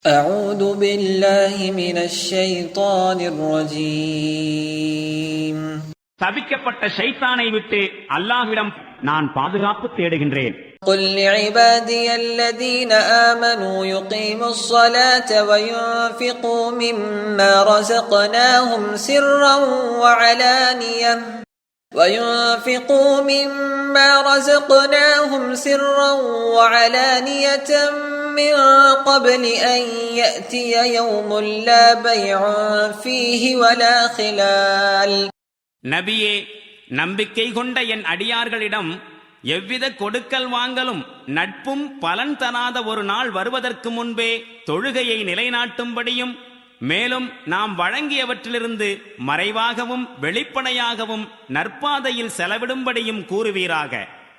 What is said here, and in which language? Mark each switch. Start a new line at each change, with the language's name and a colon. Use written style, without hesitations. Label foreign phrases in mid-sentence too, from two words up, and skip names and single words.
Arabic: أعوذ بالله من الشيطان الرجيم.
Tamil: சபிக்கப்பட்ட ஷைத்தானை விட்டு அல்லாஹ்விடம் நான் பாதுகாப்பு தேடுகின்றேன்.
Arabic: قل لعبادي الذين آمنوا يقيموا الصلاة وينفقوا مما رزقناهم سرا وعلانية من قبل أن يأتي يوم لا بيع فيه ولا خلال.
Tamil: நபியே, நம்பிக்கை கொண்ட என் அடியார்களிடம் எவ்வித கொடுக்கல் வாங்கலும் நட்பும் பலன் தராத ஒரு நாள் வருவதற்கு முன்பே தொழுகையை நிலைநாட்டும்படியும், மேலும் நாம் வழங்கியவற்றிலிருந்து மறைவாகவும் வெளிப்படையாகவும் நற்பாதையில் செலவிடும்படியும் கூறுவீராக.